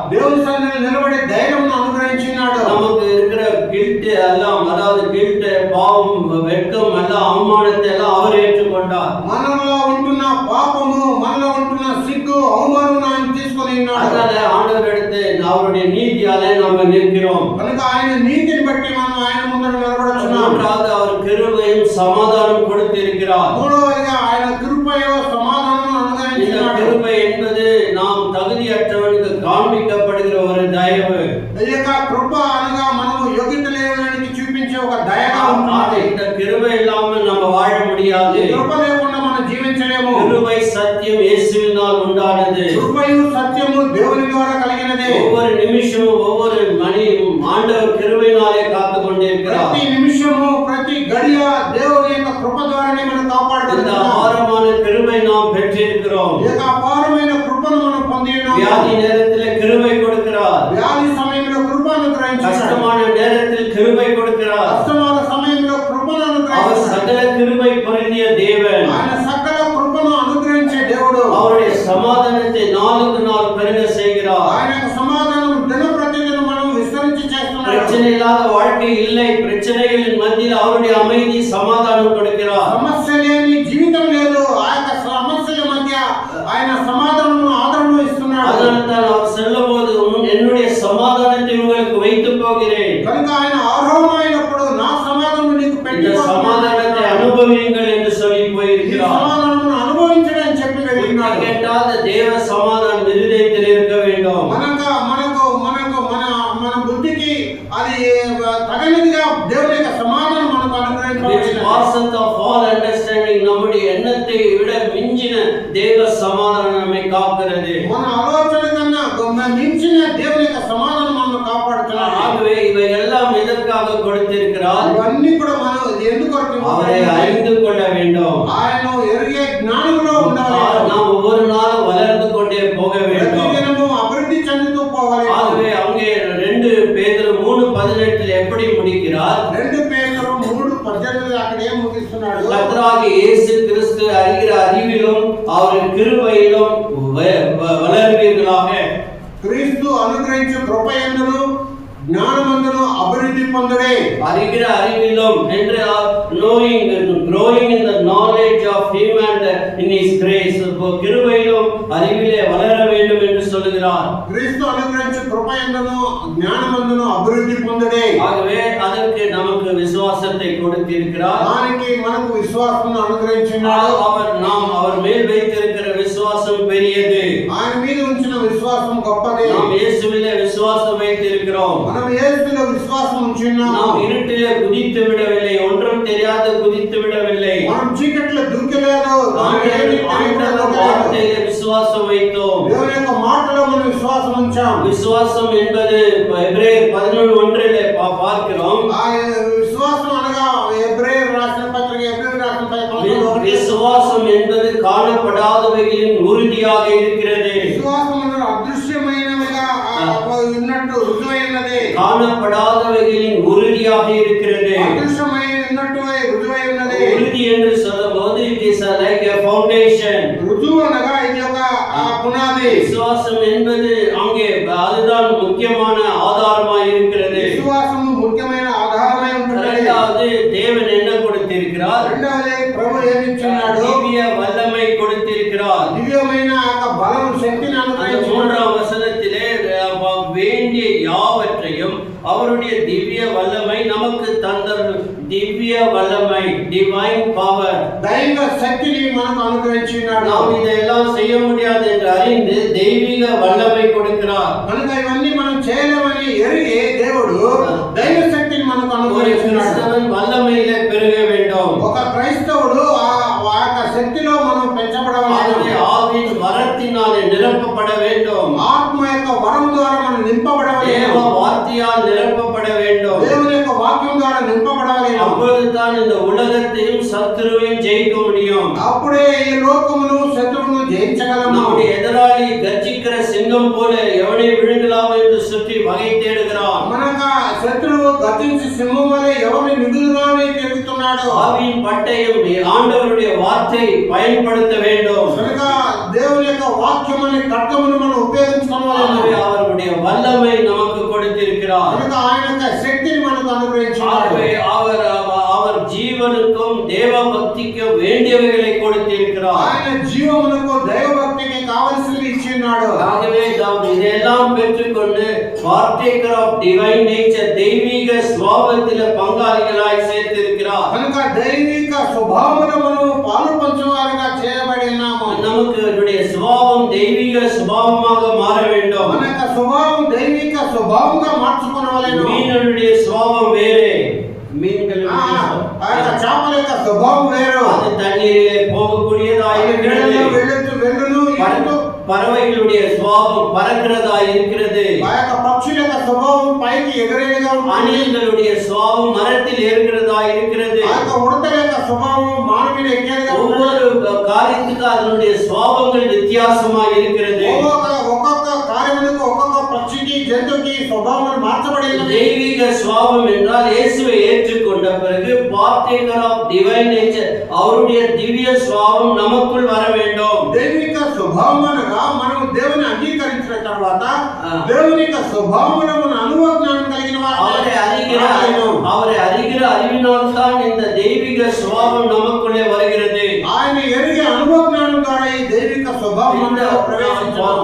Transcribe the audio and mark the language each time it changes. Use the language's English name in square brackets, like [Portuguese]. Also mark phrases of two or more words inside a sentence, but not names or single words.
[Telugu] దేవుని సన్నిధిలో నిలబడే ధైర్యం అనుగ్రహించినాడు. [Tamil] நமக்கு இருக்கிற கில்ட் எல்லாம், அதாவது கில்ட், பாவம், வெட்கம் எல்லாம், அவமானத்தை எல்லாம் அவர் ஏற்றுக்கொண்டார். [Telugu] మనలో ఉంటున్న పాపము, మనలో ఉంటున్న సిగ్గు, అవమానం ఆయన తీసుకొని ఉన్నాడు. [Tamil] அதனால ஆண்டவரிடத்தை அவருடைய நீதியாலே நாம நிற்கிறோம். [Telugu] కనుక ఆయన నీతిని బట్టి మనం ఆయన ముందర నిలబడుచున్నాం. [Tamil] மூன்றாவது, அவர் கிருபையும் சமாதானம் கொடுத்திருக்கிறார். [Telugu] మూడవదిగా ఆయన కృపయో సమాధానం [Tamil] இந்த [Telugu] అనుగ్రహించినాడు. [Tamil] கிருபை என்பது நாம் தகுதியற்றவனுக்கு காண்பிக்கப்படுகிற ஒரு தயவு. [Telugu] ఈ యొక్క కృప అనగా మనము యోగ్యత లేనివానికి చూపించే ఒక దయగా ఉంటుంది. [Tamil] இந்த கிருபை இல்லாமல் நம்ம வாழ முடியாது. [Telugu] కృప లేకుండా మనం జీవించలేము. [Tamil] கிருபை சத்தியம் இயேசுவினால் உண்டானது. [Telugu] కృపయు సత్యము దేవుని ద్వారా కలిగినదే. [Tamil] ஒவ்வொரு நிமிஷமும் ஒவ்வொரு மணியும் ஆண்டவர் கிருபையினாலே காத்து கொண்டிருக்கிறார். [Telugu] ప్రతి నిమిషము ప్రతి గడియ దేవుని యొక్క కృప ద్వారానే మనం [Tamil] இந்த [Telugu] కాపాడబడుతున్నాం. [Tamil] அபாரமான கிருபை நாம் பெற்றிருக்கிறோம். [Telugu] ఈ యొక్క అపారమైన కృపను మనం పొంది ఉన్నాము. [Tamil] வியாதி நேரத்தில் கிருபை கொடுக்கிறார். [Telugu] వ్యాధి సమయంలో కృపను అనుగ్రహించాడు. [Tamil] கஷ்டமான நேரத்தில் கிருபை கொடுக்கிறார். [Telugu] కష్టమైన సమయంలో కృపను [Tamil] அவர் [Telugu] అనుగ్రహించాడు. [Tamil] சகல கிருபை பொருந்திய தேவன். [Telugu] ఆయన సకల కృపను అనుగ్రహించే దేవుడు. [Tamil] அவருடைய சமாதானத்தை நாளுக்கு நாள் பெருக செய்கிறார். [Telugu] ఆయన యొక్క సమాధానం దిన ప్రతిదినం మనం విస్తరించి చేస్తున్నాడు. [Tamil] பிரச்சனை இல்லாத வாழ்க்கை இல்லை. பிரச்சனைகளின் மத்தியில் அவருடைய அமைதி, சமாதானம் கொடுக்கிறார். [Telugu] సమస్య లేని జీవితం లేదు. ఆ యొక్క సమస్యల మధ్య ఆయన సమాధానం ఆదరణ ఇస్తున్నాడు. [Tamil] அதனால்தான் அவர் சொல்லும்போது, என்னுடைய சமாதானத்தை உங்களுக்கு வைத்து போகிறேன். [Telugu] కనుక ఆయన అర్హమైనప్పుడు నా సమాధానం నీకు [Tamil] இந்த [Telugu] పెట్టి [Tamil] சமாதானத்தை அனுபவியுங்கள் என்று சொல்லி [Telugu] ఈ [Tamil] போயிருக்கிறார். [Telugu] సమాధానం అనుభవించడం చెప్పి వెళ్ళినాడు. [Tamil] கேட்டால் தேவ சமாதானம் இருதயத்தில் இருக்க வேண்டும். [Telugu] మనకు మనకు మనకు మన మన బుద్ధికి అది తగినదిగా దేవుని యొక్క సమాధానం మనకు [English] Which [Telugu] అనుగ్రహించబడింది. [English] passeth of all understanding, [Tamil] நம்முடைய எண்ணத்தை விட மிஞ்சின தேவ சமாதானம் நம்மை காக்கிறது. [Telugu] మన ఆలోచన కన్నా మించిన దేవుని యొక్క సమాధానం మనల్ని కాపాడుతున్నాడు. [Tamil] ஆகவே இவை எல்லாம் எதற்காக கொடுத்திருக்கிறார்? [Telugu] ఇవన్నీ కూడా మనం ఎందుకు [Tamil] அவரை அறிந்து கொள்ள வேண்டும். [Telugu] ఆయన ఎరిగే జ్ఞానంలో ఉండాలి. [Tamil] நாம் ஒவ்வொரு நாளும் வளர்ந்து கொண்டே போக வேண்டும். [Telugu] ప్రతిదినము అభివృద్ధి చెందుతూ పోవాలి. [Tamil] ஆகவே அங்கே 2 பேதுரு 3:18 எப்படி முடிக்கிறார்? [Telugu] 2 పేతురు 3:18 అక్కడ ఏం ముగిస్తున్నాడు? [Tamil] கர்த்தராகிய இயேசு கிறிஸ்து அறிகிற அறிவிலும் அவரின் கிருபையிலும் வளர்வீர்களாக. [Telugu] క్రీస్తు అనుగ్రహించు కృపయందును జ్ఞానమందును అభివృద్ధి పొందుడే. [Tamil] அறிகிற அறிவிலும் என்று [English] knowing, growing in the knowledge of him and in his grace. [Tamil] கிருபையிலும் அறிவிலே வளர வேண்டும் என்று சொல்லுகிறார். [Telugu] క్రీస్తు అనుగ్రహించు కృపయందును జ్ఞానమందును అభివృద్ధి పొందుడే. [Tamil] ஆகவே அதற்கு நமக்கு விசுவாசத்தை கொடுத்திருக்கிறார். [Telugu] దానికి మనకు విశ్వాసం అనుగ్రహించినాడు. [Tamil] அவர் மேல் வைத்திருக்கிற விசுவாசம் பெரியது. [Telugu] ఆయన మీద ఉంచిన విశ్వాసం గొప్పది. [Tamil] நாம் இயேசுவிலே விசுவாசம் வைத்திருக்கிறோம். [Telugu] మనం యేసులో విశ్వాసం ఉంచున్నాము. [Tamil] நாம் இருட்டிலே குதித்து விடவில்லை. ஒன்றும் தெரியாது குதித்து விடவில்லை. [Telugu] మనం చీకట్లో దూకలేదు. [Tamil] ஆண்டவர் வார்த்தையிலே விசுவாசம் வைத்தோம். [Telugu] దేవుని యొక్క మాటలో మనం విశ్వాసం ఉంచాం. [Tamil] விசுவாசம் என்பது எபிரேயர் 11:1 பார்க்கிறோம். [Telugu] ఆ విశ్వాసం అనగా ఎబ్రేయర్ రాసిన పత్రిక ఎబ్రేయర్ రాసిన [Tamil] விசுவாசம் என்பது காணப்படாதவைகளின் உறுதியாக இருக்கிறது. [Telugu] విశ్వాసం అనేది అదృశ్యమైనవిగా ఉన్నట్టు రుజువైనది. [Tamil] காணப்படாதவைகளின் உறுதியாக இருக்கிறது. [Telugu] అదృశ్యమైన ఉన్నట్టు రుజువై ఉన్నది. [Tamil] உறுதி என்று சொல்லும்போது [English] it is like a foundation. [Telugu] రుజువు అనగా ఇది ఒక పునాది. [Tamil] விசுவாசம் என்பது அங்கே அதுதான் முக்கியமான ஆதாரமாய் இருக்கிறது. [Telugu] విశ్వాసము ముఖ్యమైన ఆధారమై ఉంటుంది. [Tamil] இரண்டாவது, தேவன் என்ன கொடுத்திருக்கிறார்? [Telugu] రెండవది ప్రభు ఏమి ఇచ్చున్నాడు? [Tamil] திவ்ய வல்லமை கொடுத்திருக்கிறார். [Telugu] దివ్యమైన ఆ బలం శక్తిని [Tamil] அந்த [Telugu] అనుగ్రహించాడు. [Tamil] 3ஆம் வசனத்திலே வேண்டிய யாவற்றையும் அவருடைய திவ்ய வல்லமை நமக்கு தந்தருளும். திவ்ய வல்லமை, [English] divine power. [Telugu] దైవ శక్తిని మనకు అనుగ్రహించినాడు. [Tamil] நாம் இதெல்லாம் செய்ய முடியாது என்று அறிந்து தெய்வீக வல்லமை கொடுக்கிறார். [Telugu] కనుక ఇవన్నీ మనం చేయలేమని ఎరిగి దేవుడు దైవ శక్తిని మనకు [Tamil] ஒரு [Telugu] అనుగ్రహించినాడు. [Tamil] கிறிஸ்தவன் வல்லமையிலே பெருக வேண்டும். [Telugu] ఒక క్రైస్తవుడు ఆ శక్తిలో మనం పెంచబడవాలి. [Tamil] ஆவியின் வரத்தினாலே நிரப்பப்பட வேண்டும். [Telugu] ఆత్మ యొక్క వరం ద్వారా మనం నింపబడవాలి. [Tamil] தேவ வார்த்தையால் நிரப்பப்பட வேண்டும். [Telugu] దేవుని యొక్క వాక్యం ద్వారా నింపబడాలి. [Tamil] அப்பொழுதுதான் இந்த உலகத்தையும் சத்துருவையும் ஜெயிக்க முடியும். [Telugu] అప్పుడే ఈ లోకమును శత్రువును జయించగలము. [Tamil] நம்முடைய எதிராளி கர்ஜிக்கிற சிங்கம் போல எவனை விழுங்கலாம் என்று சுற்றி வகை தேடுகிறான். [Telugu] మనక శత్రువు గర్జించి సింహం వలె ఎవరిని మిగులుగానే తిరుగుతున్నాడు. [Tamil] ஆவியின் பட்டயம் ஆண்டவருடைய வார்த்தை பயன்படுத்த வேண்டும். [Telugu] కనుక దేవుని యొక్క వాక్యం అనే ఖడ్గమును మనం ఉపయోగించుకోవాలి. [Tamil] அவருடைய வல்லமை நமக்கு கொடுத்திருக்கிறார். [Telugu] కనుక ఆయన యొక్క శక్తిని మనకు అనుగ్రహించాడు. [Tamil] அவர் ஜீவனுக்கும் தேவ பக்திக்கும் வேண்டியவைகளை கொடுத்திருக்கிறார். [Telugu] ఆయన జీవమునకు దైవ భక్తికి కావలసినవి ఇచ్చినాడు. [Tamil] ஆகவே நாம் இதெல்லாம் பெற்றுக்கொண்டு [English] partaker of divine nature [Tamil] தெய்வீக சுபாவத்திலே பங்காளிகளாய் சேர்த்திருக்கிறார். [Telugu] కనుక దైవిక స్వభావమును పాలు పంచువారుగా చేయబడి ఉన్నాము. [Tamil] நமக்கு நம்முடைய சுபாவம் தெய்வீக சுபாவமாக மாற வேண்டும். [Telugu] మన యొక్క స్వభావం దైవిక స్వభావంగా మార్చుకోవాలను. [Tamil] மீன்களுடைய சுபாவம் வேறே. மீன்களுடைய [Telugu] ఆ యొక్క చేపల యొక్క స్వభావం వేరు. [Tamil] அது தண்ணீரிலே போகக்கூடியதா இருக்கிறது. பறவைகளுடைய சுபாவம் பறக்கிறதா இருக்கிறது. [Telugu] ఆ యొక్క పక్షుల యొక్క స్వభావం పైకి ఎగరేగా ఉంటుంది. [Tamil] அணில்களுடைய சுபாவம் மரத்தில் ஏறுகிறதா இருக்கிறது. [Telugu] ఆ యొక్క ఉడతల యొక్క స్వభావం మాను మీద ఎక్కేదిగా ఉంటుంది. [Tamil] ஒவ்வொரு காரியத்துக்கு அதனுடைய சுபாவங்கள் வித்தியாசமா இருக்கிறது. [Telugu] ఒక్కొక్క కార్యములకు ఒక్కొక్క పక్షికి జంతువుకి స్వభావం మార్చబడి ఉన్నది. [Tamil] தெய்வீக சுபாவம் என்றால் இயேசுவை ஏற்றுக்கொண்ட பிறகு [English] partaker of divine nature [Tamil] அவருடைய திவ்ய சுபாவம் நமக்குள் வர வேண்டும். [Telugu] దైవిక స్వభావం అనగా మనం దేవుని అంగీకరించిన తర్వాత దేవుని యొక్క స్వభావమును మన అనుభవం కలిగిన [Tamil] அவரை அறிகிற அறிவினால் தான் இந்த தெய்வீக சுபாவம் நமக்குள்ளே வருகிறது. [Telugu] ఆయన ఎరిగే అనుభవ జ్ఞానం ద్వారా ఈ దైవిక స్వభావంలో ప్రవేశించారు.